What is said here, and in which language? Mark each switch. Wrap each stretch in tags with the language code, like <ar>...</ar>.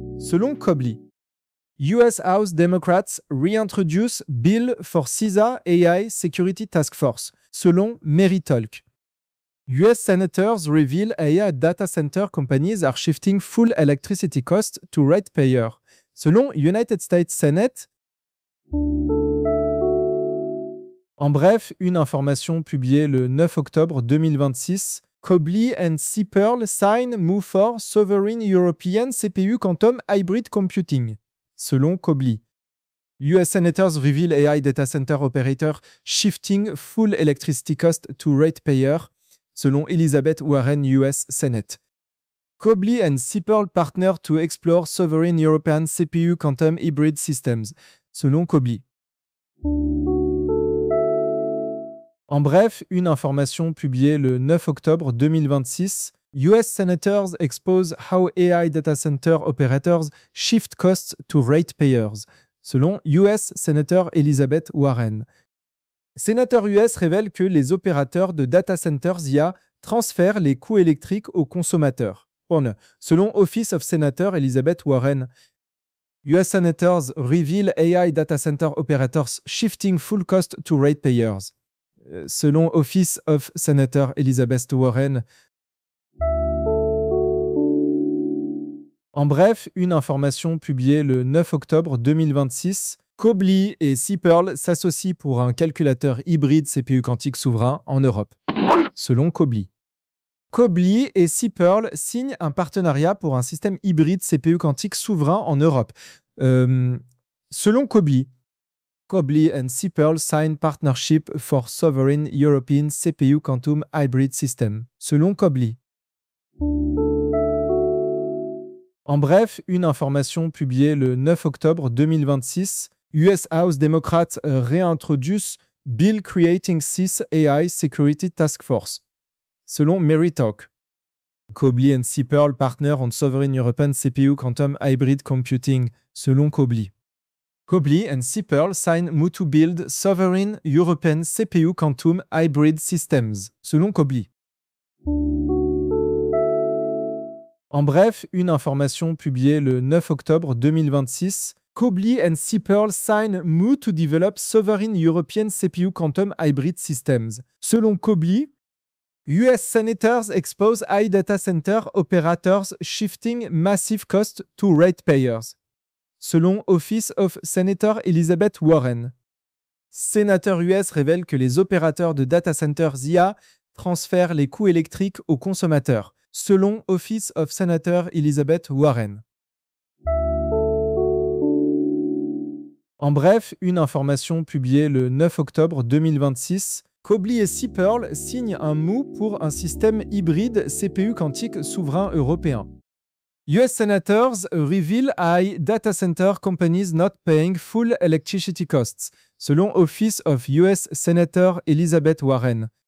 <fr>Selon Cobly,</fr> <en>US House Democrats reintroduce bill for CISA AI Security Task Force.</en> <fr>Selon Meritalk,</fr> <en>US senators reveal AI data center companies are shifting full electricity costs to ratepayer.</en> <fr>Selon United States Senate. En bref, une information publiée le 9 octobre 2026.</fr> <en>Cobly and CPearl sign move for sovereign European CPU quantum hybrid computing.</en> <fr>Selon Cobly,</fr> <en>US senators reveal AI data center operator shifting full electricity cost to ratepayer.</en> <fr>Selon Elizabeth Warren, US Senate.</fr> <en>Cobly and CPearl partner to explore sovereign European CPU quantum hybrid systems.</en> <fr>Selon Cobly. En bref, une information publiée le 9 octobre 2026.</fr> <en>US senators expose how AI data center operators shift costs to ratepayers.</en> <fr>Selon US Senator Elizabeth Warren. Sénateur US révèle que les opérateurs de data centers IA transfèrent les coûts électriques aux consommateurs. Selon Office of Senator Elizabeth Warren.</fr> <en>US senators reveal AI data center operators shifting full cost to ratepayers.</en> <fr>Selon Office of Senator Elizabeth Warren. En bref, une information publiée le 9 octobre 2026. Cobly et CPearl s'associent pour un calculateur hybride CPU quantique souverain en Europe. Selon Cobly. Cobly et CPearl signent un partenariat pour un système hybride CPU quantique souverain en Europe. Selon Cobly.</fr> <en>Cobly and CPearl sign partnership for sovereign European CPU quantum hybrid system.</en> <fr>Selon Cobly. En bref, une information publiée le 9 octobre 2026.</fr> <en>US House Democrats réintroduce Bill Creating CIS AI Security Task Force.</en> <fr>Selon Meritalk.</fr> <en>Cobly and CPearl partner on sovereign European CPU quantum hybrid computing.</en> <fr>Selon Cobly.</fr> <en>Cobly and CPearl sign move to build sovereign European CPU quantum hybrid systems.</en> <fr>Selon Cobly. En bref, une information publiée le 9 octobre 2026.</fr> <en>Cobly and CPearl sign move to develop sovereign European CPU quantum hybrid systems.</en> <fr>Selon Cobly,</fr> <en>US senators expose AI data center operators shifting massive costs to ratepayers.</en> <fr>Selon Office of Senator Elizabeth Warren, sénateur US révèle que les opérateurs de data centers IA transfèrent les coûts électriques aux consommateurs. Selon Office of Senator Elizabeth Warren. En bref, une information publiée le 9 octobre 2026, Cobly et CPearl signent un MOU pour un système hybride CPU quantique souverain européen.</fr> <en>US senators reveal AI data center companies not paying full electricity costs,</en> <fr>selon</fr> <en>Office of US Senator Elizabeth Warren.</en>